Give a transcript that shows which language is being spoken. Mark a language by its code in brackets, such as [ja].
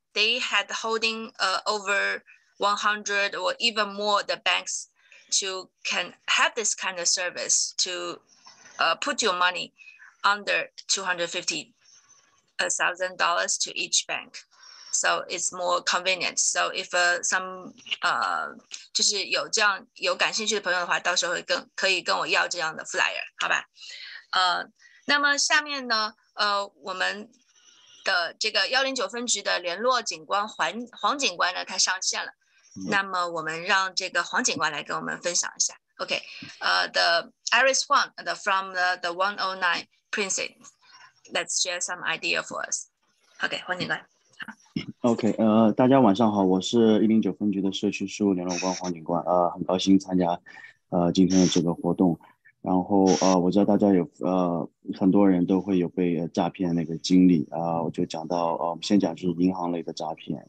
[en] They had holding over 100 or even more the banks to can have this kind of service to put your money under $250,000 to each bank. So it's more convenient. So if some [zh] 就是有感兴趣的朋友的话，到时候可以跟我要这样的 flyer， 好吧？那么下面呢，我们的这个109分局的联络警官黄警官呢，他上线了。那么我们让这个黄警官来跟我们分享一下。 [en] OK， the Iris Huang from the 109 precinct, let's share some idea for us. [zh] OK， 黄警官。 OK， 大家晚上好，我是109分局的社区事务联络官黄警官，很高兴参加今天的这个活动。然后我知道大家有很多人都会有被诈骗那个经历我就讲到我们先讲就是银行类的诈骗。